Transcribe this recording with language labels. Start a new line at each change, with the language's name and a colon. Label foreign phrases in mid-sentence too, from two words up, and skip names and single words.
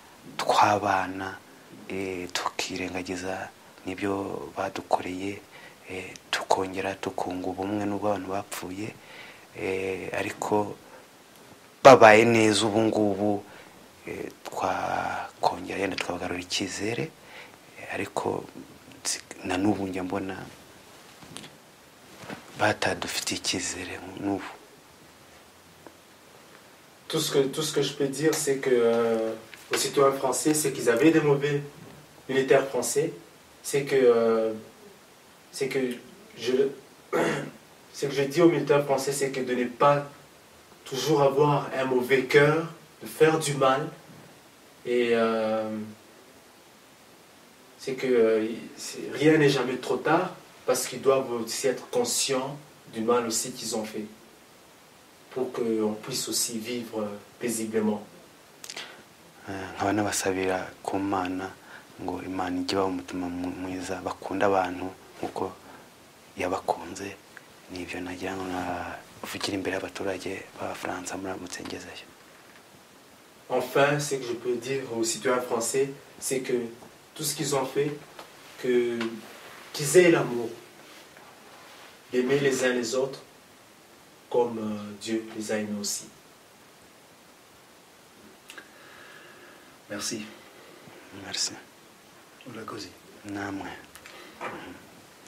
Kinyarwanda: twabana, tukirengagiza n'ibyo badukoreye, tukongera tukunga ubumwe n'ubwo abantu bapfuye, ariko babaye neza ubu ngubu twakongera yenda twabagarura icyizere, ariko na n'ubu njya mbona batadufitiye icyizere n'ubu.
French: Tout ce que je peux dire, c'est que aux citoyens français, c'est qu'ils avaient des mauvais militaires français, c'est que je dis aux militaires français, c'est que de ne pas toujours avoir un mauvais cœur, de faire du mal, et c'est que rien n'est jamais trop tard, parce qu'ils doivent aussi être conscients du mal aussi qu'ils ont fait, pour qu'on puisse aussi vivre paisiblement.
Kinyarwanda: Nkaba nabasabira ku Mana ngo Imana ijye baha umutima mwiza, bakunda abantu nkuko yabakunze. Nibyo nagira ngo navugira imbere y'abaturage b'Abafaransa muramutse ngezeyo.
French: Enfin, ce que je peux dire aux citoyens français, c'est que tout ce qu'ils ont fait, qu'ils aient l'amour d'aimer les uns les autres comme Dieu les a aimés aussi. Merci. Merci.
Kinyarwanda: Urakoze. Namwe.